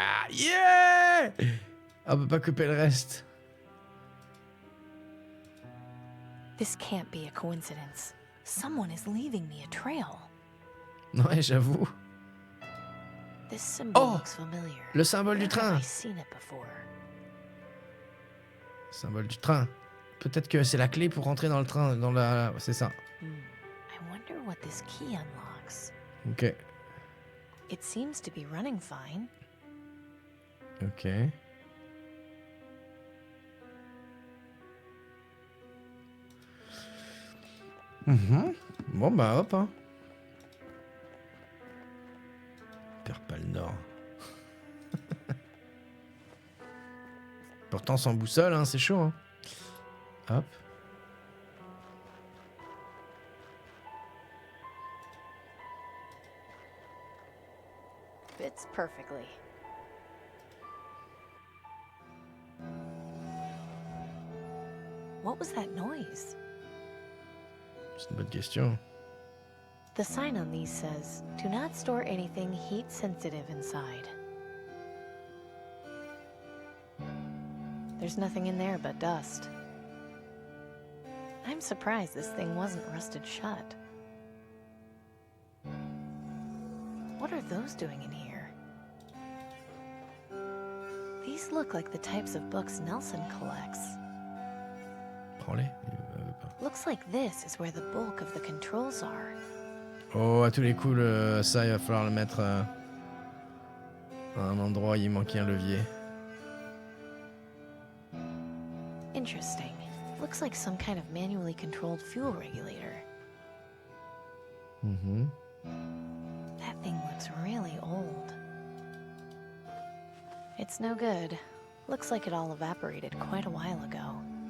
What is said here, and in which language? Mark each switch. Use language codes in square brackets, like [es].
[en] Yeah! [fr] On peut pas couper le reste. [en] This can't be a coincidence. Someone is leaving me a trail. [fr] Ouais, j'avoue. [en] This symbol looks familiar. [fr] Le symbole du [en] Where [fr] train. [en] have I seen it before? [fr] Symbole du train. Peut-être que c'est la clé pour rentrer dans le train, dans la... C'est ça. [en] I wonder what this key unlocks. Ok. It seems to be running fine. Ok. [fr] Bon bah hop hein. Perds pas le nord. Pourtant sans boussole hein, c'est chaud hein. Hop. [en] Fits perfectly. What was that noise? [fr] C'est une bonne question. [en] The sign on these says, "Do not store anything heat sensitive inside." There's nothing in there but dust. I'm surprised this thing wasn't rusted shut. What are those doing in here? These look like the types of books Nelson collects. [fr] Prends-les. [en] Looks like this is where the bulk of the controls are. [fr] Oh, à tous les coups, ça, il va falloir le mettre à un endroit où il manquait un levier. [en] Interesting. Looks like some kind of manually controlled fuel regulator. Mhm. That thing looks really old. It's no good. Looks like it all evaporated quite a while ago.